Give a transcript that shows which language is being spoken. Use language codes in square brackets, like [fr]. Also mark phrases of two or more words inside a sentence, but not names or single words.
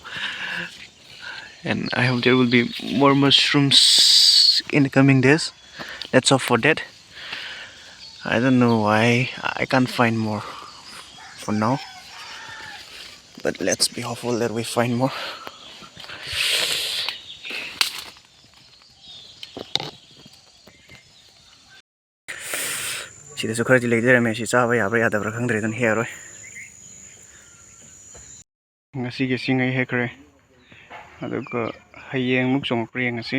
[en] And I hope there will be more mushrooms in the coming days. Let's hope for that. I don't know why I can't find more for now, but let's be hopeful that we find more. [mni] Sidasu kharaji leidare si chaba yabra yadabra khangdre dan heroi. Ngasi ge singai hekre. Aduga hayeng muk chongpri ngasi.